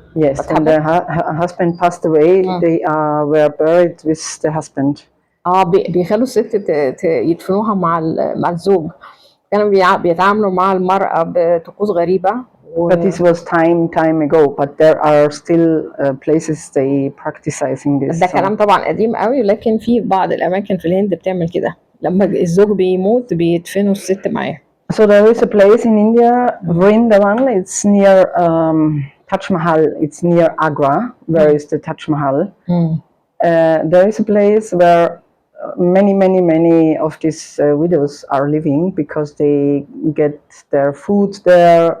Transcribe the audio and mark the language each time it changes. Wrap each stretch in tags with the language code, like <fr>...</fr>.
<en>Yes, when the husband passed away, they were buried with the husband.</en> <ar>بيخلوا الست يدفنوها مع الزوج. كانوا بيتعاملوا مع المرأة بطقوس غريبة.</ar> <en>But this was time ago. But there are still places they practicing this.</en> <ar>ده كلام طبعا قديم قوي، لكن في بعض الأماكن في الهند بتعمل كده، لما الزوج بيموت بيدفنوا الست معاه.</ar> <en>So there is a place in India, Vrindavan. It's near Taj Mahal. It's near Agra. Where is the Taj Mahal? There is a place where many of these widows are living because they get their food there.</en>